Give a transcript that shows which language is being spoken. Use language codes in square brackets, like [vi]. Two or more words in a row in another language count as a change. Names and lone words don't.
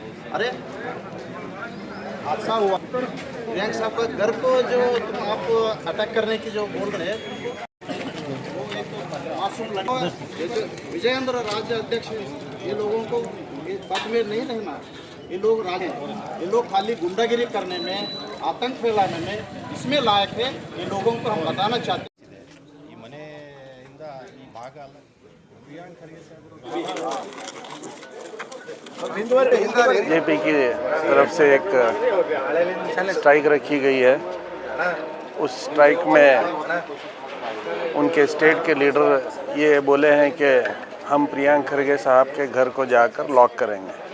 [hi] अरे हादसा हुआ प्रियंका साहब का घर को जो तुम आप अटैक करने की जो बोल रहे हैं वो एक मासूम लड़का, ये जो विजयेंद्र राज्य अध्यक्ष ये लोगों को ये पद में नहीं रहना। ये लोग राज हैं, ये लोग खाली गुंडागिरी करने में, आतंक फैलाने में इसमें लायक है। ये लोगों को हम बताना चाहते हैं। [kn] ಈ ಮನೆಯಿಂದ ಈ ಭಾಗ ಅಲ್ಲ ಪ್ರಿಯಾಂಕ್ ಖರ್ಗೆ [hi] बीजेपी की तरफ से एक स्ट्राइक रखी गई है। उस स्ट्राइक में उनके स्टेट के लीडर ये बोले हैं कि हम प्रियंक खरगे साहब के घर को जाकर लॉक करेंगे।